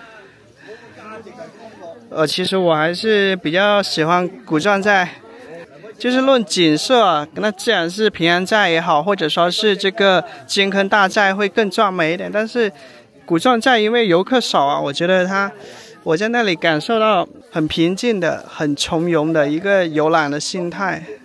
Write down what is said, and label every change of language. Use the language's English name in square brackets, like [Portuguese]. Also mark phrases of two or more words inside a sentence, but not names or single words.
[Chinese] 其實我還是比較喜歡古壯寨。就是論景色，那自然是平安寨也好，或者說是這個金坑大寨會更壯美一點。但是古壯寨因為遊客少啊，我覺得我在那裡感受到很平靜的、很從容的一個遊覽的心態。